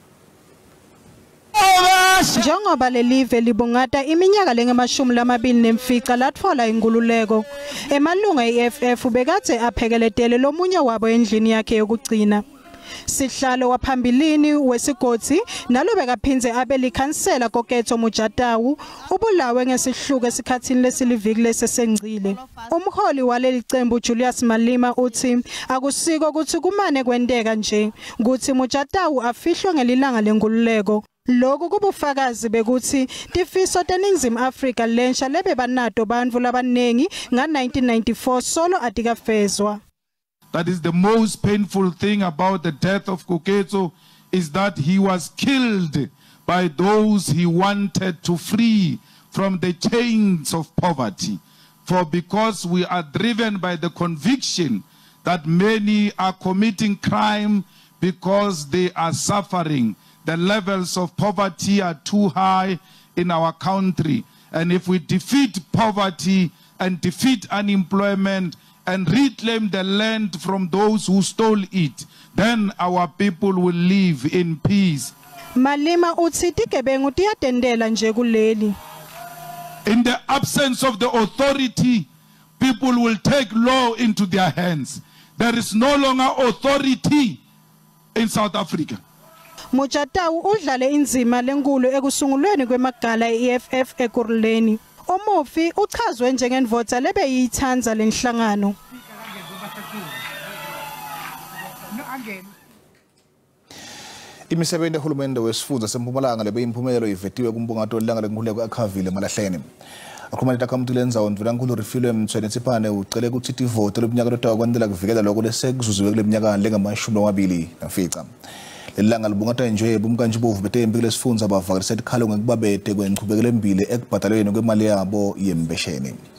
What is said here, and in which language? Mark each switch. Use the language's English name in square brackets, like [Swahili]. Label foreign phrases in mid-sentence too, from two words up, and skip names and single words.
[Swati] Njengoba lelive libungata iminyaka lenge-24 latfola inkululeko, emalunga e-EFF bekade aphekeletele lomunye wabo endlini yakhe yokugcina. Sihlalo waphambilini wesigodi nalo bekaphindze abe likhansela koketho Mujatawu ubulawe ngesihluku esikhathini lesiliviki lesesengcile. Umholi waleli cembu Julius Malema uthi akusiko ukuthi kumane kwenteka nje ukuthi Mujatawu afihlwe ngelilanga lenkululeko Lokhu kubufakazi bekuthi tifiso teNingizimu Afrika lensha lebe banato bantfu labanengi nga-1994 solo atikafezwa. [English] That is the most painful thing about the death of Koketso, is that he was killed by those he wanted to free from the chains of poverty. For because we are driven by the conviction that many are committing crime because they are suffering. The levels of poverty are too high in our country. And if we defeat poverty and defeat unemployment and reclaim the land from those who stole it, then our people will live in peace. [Swati] Malima uthi tigebengu tiyatendela nje kuleli. [English] In the absence of the authority, people will take law into their hands. There is no longer authority in South Africa. [Swati] Mujatawu udlale inzima lenkulu ekusungulweni kwemagala e-EFF eKuruleni. Umufi uchazwe njengendvodza lebeyithandza lenhlangano. Imisebenzi kahulumende wesifundza seMpumalanga lebeyimpumelelo ivetiwe kumbungato lilanga lenkhululeko eKhavile eMalahleni. Akhuluma netakamti lendzawo Ndvulankulu Refilwe Mtsweni-Tsipane ucele kutsi tivote leminyaka lotawa kwentela kuvikela lokho lesekuzuziwe kule minyaka lengamashumi-20 lelilanga libungata nje bumkantshubovu betempi kulesifundza bavakalise tikhalo ngekubabete kwenchubekela embili ekubhadalweni kwemali yabo yembesheni.